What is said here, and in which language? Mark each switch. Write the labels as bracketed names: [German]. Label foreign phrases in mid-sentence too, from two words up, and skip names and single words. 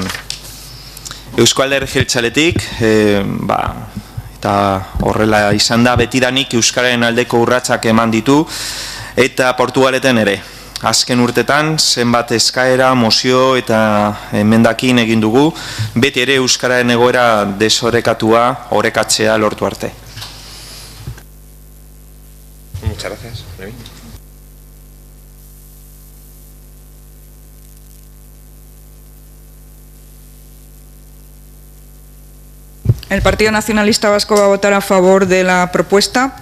[Basque] Eusko Alderdi Jeltzaletik, eta horrela izan da betidanik euskararen aldeko urratsak eman ditu, eta Portugaleten ere. Azken urtetan, zenbat eskaera, mozio eta emendakin egin dugu, beti ere euskararen egoera desorekatua, orekatzea lortu arte. [Spanish] Muchas gracias. El Partido Nacionalista Vasco va a votar a favor de la propuesta.